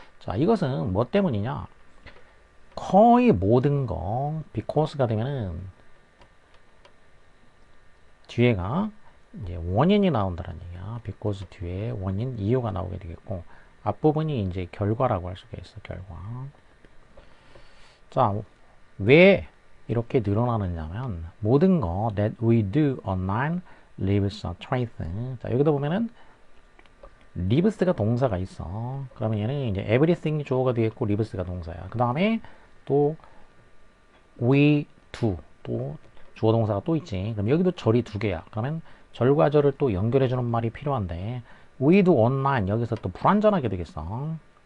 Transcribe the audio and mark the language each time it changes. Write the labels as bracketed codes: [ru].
[ko] 자, 이것은 뭐 때문이냐? 거의 모든 거 because가 되면은 뒤에가 이제 원인이 나온다는 얘기야. because 뒤에 원인, 이유가 나오게 되겠고, 앞부분이 이제 결과라고 할 수가 있어. 결과. 자, 왜 이렇게 늘어나느냐면 모든 거 [en] that we do online leaves a trace. [ko] 자, 여기도 보면은 leaves가 동사가 있어. 그러면 얘는 이제 everything이 주어가 되겠고 leaves가 동사야. 그 다음에 또 we do, 또 주어 동사가 또 있지. 그럼 여기도 절이 두 개야. 그러면 절과 절을 또 연결해주는 말이 필요한데, we do online 여기서 또 불완전하게 되겠어.